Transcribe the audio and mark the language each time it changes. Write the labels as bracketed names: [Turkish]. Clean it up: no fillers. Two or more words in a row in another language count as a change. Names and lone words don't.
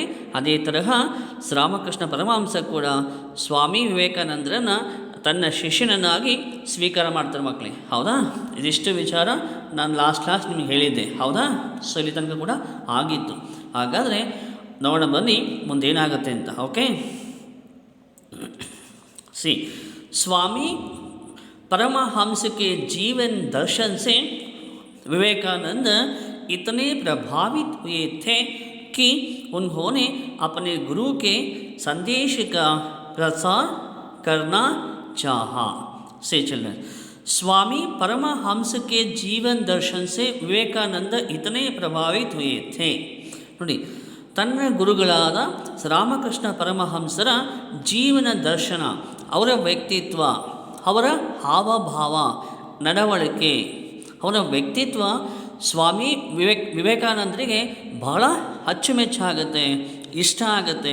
[Kannada] ಅದೇ ತರಹ ರಾಮಕೃಷ್ಣ ಪರಮಹಂಸ ಕೂಡ ಸ್ವಾಮಿ ವಿವೇಕಾನಂದರನ್ನು ತನ್ನ ಶಿಷ್ಯನನ್ನಾಗಿ ಸ್ವೀಕಾರ ಮಾಡ್ತಾರೆ ಮಕ್ಕಳೇ, ಹೌದಾ? ಇದಿಷ್ಟು ವಿಚಾರ ನಾನು ಲಾಸ್ಟ್ ನಿಮಗೆ ಹೇಳಿದ್ದೆ, ಹೌದಾ? ಸೊ ಇಲ್ಲಿ ತನಕ ಕೂಡ ಆಗಿತ್ತು. ಹಾಗಾದರೆ ನೋಡೋಣ ಬನ್ನಿ ಮುಂದೇನಾಗುತ್ತೆ ಅಂತ. [English] okay, see [Hindi] स्वामी परमहंस के जीवन दर्शन से विवेकानंद इतने प्रभावित हुए थे कि उन्होंने अपने गुरु के संदेश का प्रसार करना चाहा. से चलें, स्वामी परमहंस के जीवन दर्शन से विवेकानंद इतने प्रभावित हुए थे. [Kannada] ನೋಡಿ, ತನ್ನ ಗುರುಗಳಾದ ರಾಮಕೃಷ್ಣ ಪರಮಹಂಸರ ಜೀವನ ದರ್ಶನ, ಅವರ ವ್ಯಕ್ತಿತ್ವ, ಅವರ ಹಾವಭಾವ, ನಡವಳಿಕೆ, ಅವರ ವ್ಯಕ್ತಿತ್ವ ಸ್ವಾಮಿ ವಿವೇಕಾನಂದರಿಗೆ ಬಹಳ ಅಚ್ಚುಮೆಚ್ಚಾಗುತ್ತೆ, ಇಷ್ಟ ಆಗುತ್ತೆ.